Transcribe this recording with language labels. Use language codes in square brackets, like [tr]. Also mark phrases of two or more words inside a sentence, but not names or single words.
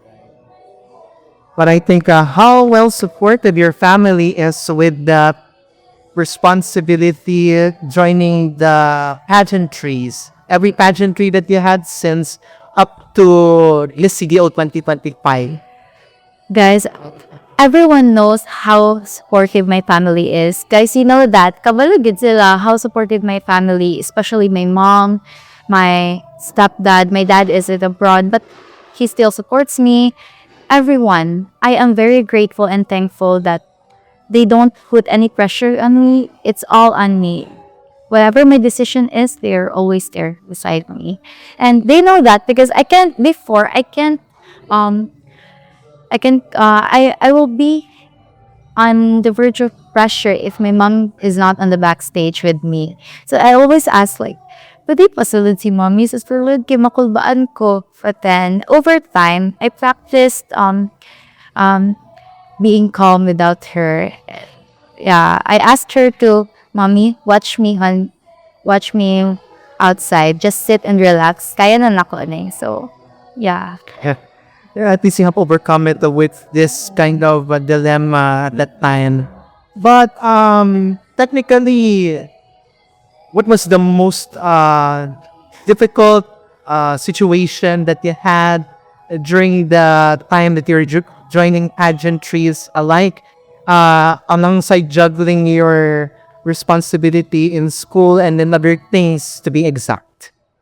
[en] But I think how well supported your family is with the responsibility joining the pageantries. Every pageantry that you had since up to Miss CDO 2025. Guys, everyone knows how supportive my family is. Guys, you know that. [ceb] Kabalugid sila [en] how supportive my family, especially my mom, my stepdad. My dad is abroad, but he still supports me. Everyone, I am very grateful and thankful that they don't put any pressure on me. It's all on me. Whatever my decision is, they're always there beside me. And they know that because I will be on the verge of pressure if my mom is not on the backstage with me. So I always ask like, [ceb] pwede pa sulod si mommy sa sulod kay makulbaan ko. [en] But then, over time, I practiced being calm without her. Yeah, I asked her to, mommy, watch me outside. Just sit and relax. [ceb] Kaya na nako na eh. [en] So, yeah. Yeah, at least you have overcome it with this kind of dilemma at that time. But technically, what was the most difficult situation that you had during the time that you're joining pageantries alike, alongside juggling your responsibility in school and then other things to be exact?